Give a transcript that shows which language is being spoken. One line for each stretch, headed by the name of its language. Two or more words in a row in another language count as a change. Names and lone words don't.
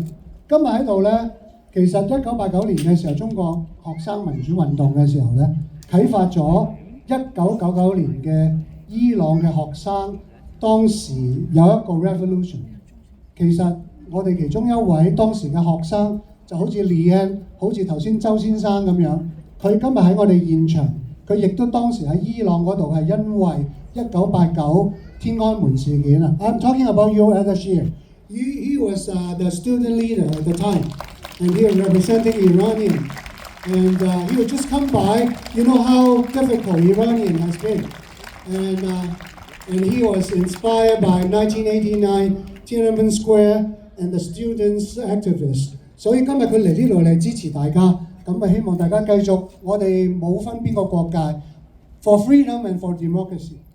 Cantonese: 今日喺度咧，其實1989年嘅時候，中國學生民主運動嘅時候咧，啟發咗1999年嘅伊朗嘅學生，當時有一個 revolution。其實我哋其中一位當時嘅學生就好似 Leanne， 好似頭先周先生咁樣，佢今日喺我哋現場，佢亦都當時喺伊朗嗰度係因為1989天安門事件啊。
English: I'm talking about you at the year. He was the student leader at the time, and he was representing Iranian. And he would just come by. You know how difficult Iranian has been, and he was inspired by 1989 Tiananmen Square and the students activists.
Cantonese: 所以今日佢嚟呢度嚟支持大家，咁啊希望大家繼續，我哋冇分邊個國界 ，
English: for freedom and for democracy。